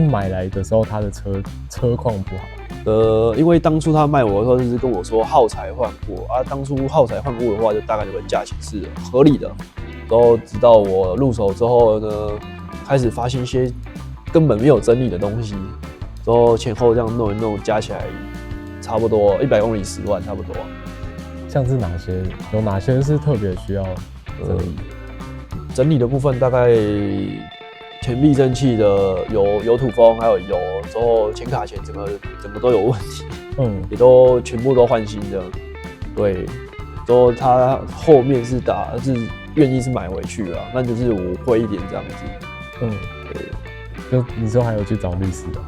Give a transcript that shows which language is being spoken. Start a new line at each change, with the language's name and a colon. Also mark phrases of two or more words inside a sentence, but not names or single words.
Chinese: 買來的時候，他的車況不好。因為當初他賣我的時候，就是跟我說耗材換過啊。當初耗材換過的話，就大概这個價錢是合理的。然後直到我入手之後呢，開始發現一些根本沒有爭議的東西，然後前後這樣弄一弄，加起來差不多100公里10萬，差不多。像是哪些？有哪些是特別需要整理？整理的部分大概前避震器的有土風，還有油，之後前卡鉗整個都有問題，也都全部都換新的。對，之後他後面是願意是買回去了，那就是我會一點這樣子。對。就你說還有去找律師啊？